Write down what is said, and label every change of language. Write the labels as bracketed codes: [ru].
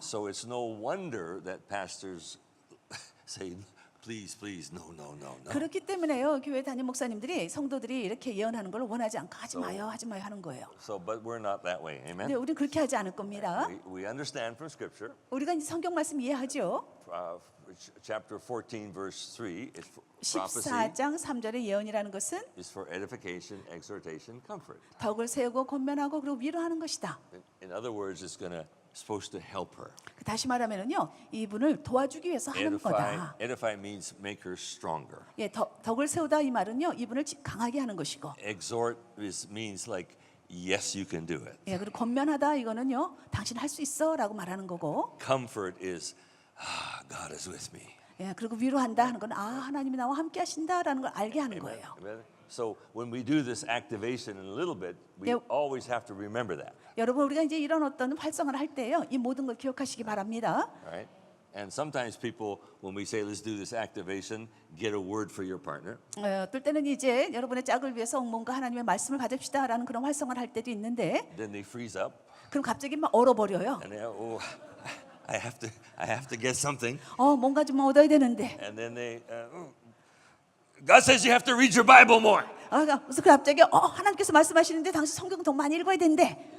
[en] So it's no wonder that pastors say, please, no. [ko] 그렇기 때문에요. 교회 담임 목사님들이 성도들이 이렇게 예언하는 걸 원하지 않고 하지 마요 하는 거예요. [en] So, but we're not that way. [ko] 근데 [en] Amen. [ko] 우리는 그렇게 하지 않을 겁니다. [en] We understand from Scripture, [ko] 우리가 이제 성경 말씀 이해하죠. [en] chapter 14, verse 3, is prophecy [ko] 14장 3절의 예언이라는 것은 [en] is for edification, exhortation, comfort. [ko] 덕을 세우고 권면하고 그리고 위로하는 것이다. [en] In other words, it's supposed to help her. [ko] 다시 말하면은요, 이분을 도와주기 위해서 하는 거다. [en] Edify means make her stronger. [ko] 예, 덕을 세우다 이 말은요, 이분을 강하게 하는 것이고, [en] Exhort means like, yes, you can do it. [ko] 예, 그리고 권면하다 이거는요, 당신 할 수 있어라고 말하는 거고, [en] Comfort is, God is with me. [ko] 예, 그리고 위로한다 하는 건 하나님이 나와 함께 하신다라는 걸 알게 하는 [en] Amen. [ko] 거예요. [en] Amen. So when we do this activation in a little bit, we Yeah. always have to remember that. [ko] 여러분 우리가 이제 이런 어떤 활성화를 할 때요, 이 모든 걸 기억하시기 바랍니다. [en] Right? And sometimes people, when we say let's do this activation, get a word for your partner. [ko] 어떨 때는 이제 여러분의 짝을 위해서 뭔가 하나님의 말씀을 받읍시다라는 그런 활성화를 할 때도 있는데, [en] Then they freeze up [ko] 그럼 갑자기 막 얼어버려요. [en] and they I have to get something. [ko] 뭔가 좀 얻어야 되는데, [en] And then God says you have to read your Bible more. [ko] 그래서 갑자기 하나님께서 말씀하시는데 당신 성경 더 많이 읽어야 된대.